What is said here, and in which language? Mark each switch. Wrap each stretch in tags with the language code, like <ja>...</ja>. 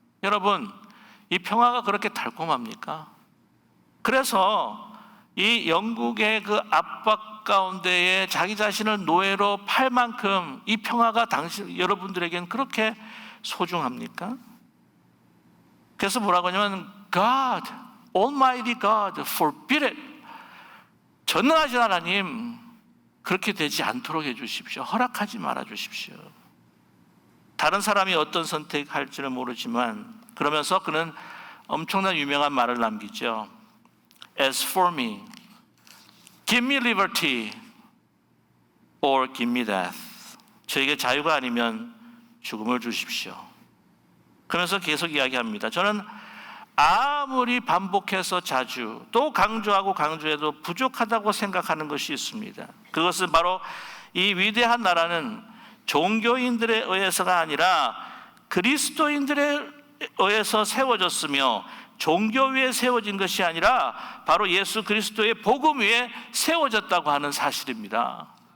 <ko>여러분, 이 평화가 그렇게 달콤합니까? 그래서 이 영국의 그 압박 가운데에 자기 자신을 노예로 팔 만큼 이 평화가 여러분들에겐 그렇게 소중합니까? 그래서 뭐라고 하냐면</ko> <en>God, Almighty God, forbid it.</en> <ko>전능하신 하나님, 그렇게 되지 않도록 해주십시오. 허락하지 말아 주십시오. 다른 사람이 어떤 선택할지는 모르지만, 그러면서 그는 엄청난 유명한 말을 남기죠.</ko> <en>As for me, give me liberty or give me death.</en> <ko>저에게 자유가 아니면 죽음을 주십시오. 그러면서 계속 이야기합니다. 저는 아무리 반복해서 자주 또 강조하고 강조해도 부족하다고 생각하는 것이 있습니다. 그것은 바로 이 위대한 나라는 종교인들에 의해서가 아니라 그리스도인들에 의해서 세워졌으며, 종교 위에 세워진 것이 아니라 바로 예수 그리스도의 복음 위에 세워졌다고 하는 사실입니다.</ko>